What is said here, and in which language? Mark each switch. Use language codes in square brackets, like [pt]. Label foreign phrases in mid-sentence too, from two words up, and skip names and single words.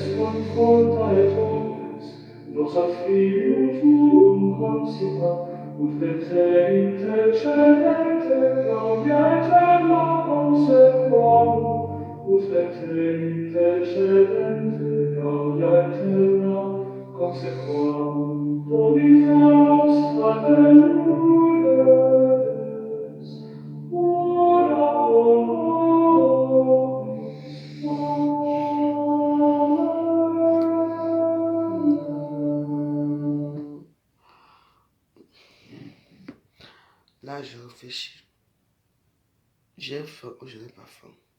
[la] conforta et omnes, nos ad Filium tuum concita, ut per te intercedente gloria eterna consequamur, ut per te intercedente gloria eterna consequamur. Domine nostra et Lourdes, ora pro nobis. Amen. [fr] Là, je réfléchis. J'ai faim ou je n'ai pas faim.